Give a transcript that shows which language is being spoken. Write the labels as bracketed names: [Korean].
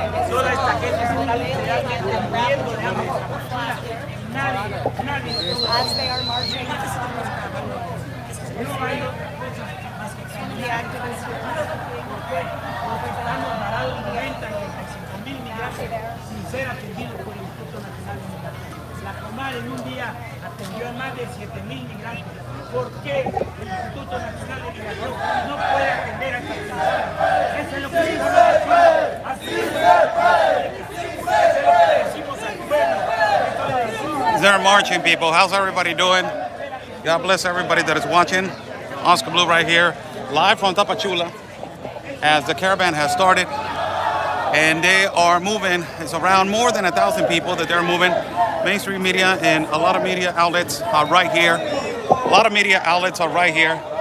[Spanish] Toda esta gente se está muriendo de hambre. Nadie. [English] As they are marching, the activists [Spanish] Estamos parados 90.000 migrantes sin ser atendidos por el Instituto Nacional de Migración. La Comar en un día atendió a más de 7.000 migrantes. ¿Por qué el Instituto Nacional de Migración no puede atender a estas personas? Eso es lo que estamos haciendo. Así es. Eso es lo que decimos al pueblo. [English] They're marching, people. How's everybody doing? God bless everybody that is watching. Oscar Blue right here, live from Tapachula, as the caravan has started. And they are moving. It's around more than 1,000 people that they're moving. Mainstream media and a lot of media outlets are right here. A lot of media outlets are right here.